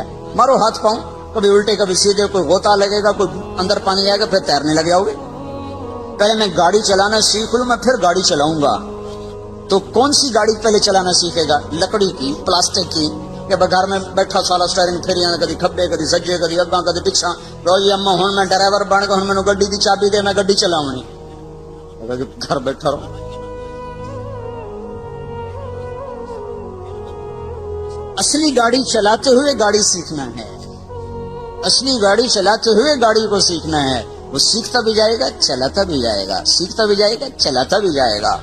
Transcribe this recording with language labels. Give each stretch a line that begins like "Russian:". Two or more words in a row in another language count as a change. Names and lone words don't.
Urdu: مارو ہاتھ پاؤں کبھی الٹے کبھی سیدھے, کوئی غوطہ لگے گا, کوئی اندر پانی آئے گا, پھر تیرنے لگ جاؤ گے. پہلے میں گاڑی چلانا سیکھ لوں, میں پھر گاڑی چلاؤں گا. تو کون سی گاڑی پہلے چلانا سیکھے گا؟ لکڑی کی, پلاسٹک کی, کہ گھر میں بیٹھا سالا سٹیئرنگ پھر
Punjabi: کدی کھبے کدی سجے کدی اگاں کدی پچھا, رو جی اما ہوں میں ڈرائیور بن کے ہوں مینوں گڈی دی چابی دے, میں گڈی چلاونی.
Urdu: گھر بیٹھا رہو. اصلی گاڑی چلاتے ہوئے گاڑی سیکھنا ہے. اصلی گاڑی چلاتے ہوئے گاڑی کو سیکھنا ہے. وہ سیکھتا بھی جائے گا, چلاتا بھی جائے گا, سیکھتا بھی جائے گا, چلاتا بھی جائے گا.